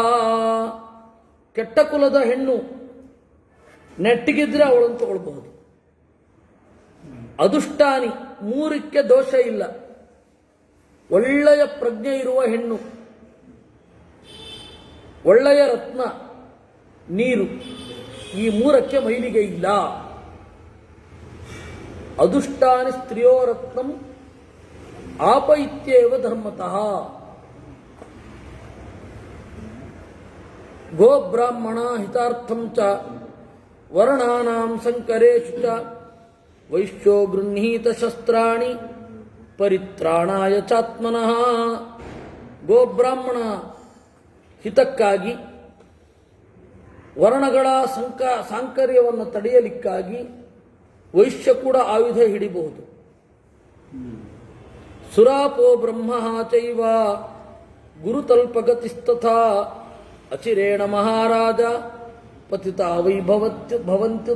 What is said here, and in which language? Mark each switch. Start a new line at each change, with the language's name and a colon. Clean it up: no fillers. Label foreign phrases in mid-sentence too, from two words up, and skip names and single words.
Kannada: ಕೆಟ್ಟ ಕುಲದ ಹೆಣ್ಣು ನೆಟ್ಟಿಗಿದ್ರೆ ಅವಳನ್ನು ತಗೊಳ್ಬಹುದು. ಅದುಷ್ಟಾನಿ, 3ಕ್ಕೆ ದೋಷ ಇಲ್ಲ. ಒಳ್ಳೆಯ ಪ್ರಜ್ಞೆ ಇರುವ ಹೆಣ್ಣು, ಒಳ್ಳೆಯ ರತ್ನ, ನೀರು, ಈ 3ಕ್ಕೆ ಮೈಲಿಗೆ ಇಲ್ಲ.
Sanskrit: ಅದುಷ್ಟಾನಿ ಸ್ತ್ರೀಯೋ ರತ್ನಂ ಆಪ ಇತ್ಯೇವ ಧರ್ಮತಃ. ಗೋ ಬ್ರಾಹ್ಮಣ ಹಿತಾರ್ಥಂ ಚ ವರ್ಣಾನಾಂ ಸಂಕರೇಷು ಚ ವೈಶ್ಯೋ ಗೃಹೀತ ಶಸ್ತ್ರಾಣಿ ಪರಿತ್ರಾಣಾಯ ಚಾತ್ಮನಃ.
Kannada: ಗೋಬ್ರಾಹ್ಮಣ ಹಿತಕ್ಕಾಗಿ, ವರ್ಣಗಳ ಸಾಂಕರ್ಯವನ್ನು ತಡೆಯಲಿಕ್ಕಾಗಿ ವೈಶ್ಯ ಕೂಡ ಆಯುಧ ಹಿಡಿಬಹುದು.
Sanskrit: ಸುರಾಪೋ ಬ್ರಹ್ಮ ಚೈವ ಗುರುತಲ್ಪಗತಿಸ್ತಥಾ ಅಚಿರೇಣ ಮಹಾರಾಜ ಪತಿತ ಭವಂತ್ಯುತ.